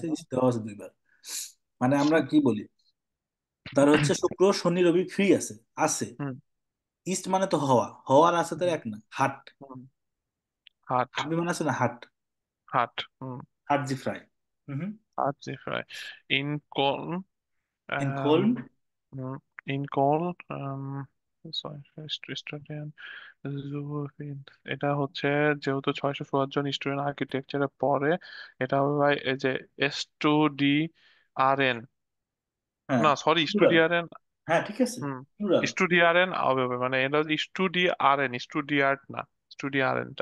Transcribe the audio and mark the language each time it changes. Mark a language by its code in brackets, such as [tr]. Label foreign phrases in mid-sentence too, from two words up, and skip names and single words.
[bn] হুম ইস্ট দেওয়া আছে দুইবার। মানে আমরা কি বলি, তার হচ্ছে শুক্র শনি রবি ফ্রি আছে, আছে। হুম ইস্ট মানে তো হওয়া, হওয়ার আছে তো হুম, এক না, হাট। হুম। হাট, হাট বিমান আছে না, হাট। হাট। হুম। [de] hat sie frei. হুম হুম। Adjektiv. In Köln, In ähm, Köln. in Köln, sorry, [bn] স্টুডেন্ট, এটা হচ্ছে যেহেতু 616 জন স্টুডেন্ট আর্কিটেকচারে পড়ে, এটা হবে ভাই এই যে স্টুডিয়ারেন, হ্যাঁ, না সরি প্লুরাল। স্টুডিয়ারেন। হ্যাঁ, ঠিক আছে, হুম, প্লুরাল। স্টুডিয়ারেন হবে হবে, মানে এটা স্টুডিয়ারেন, স্টুডিয়ার্ট না, স্টুডিয়ারেনটা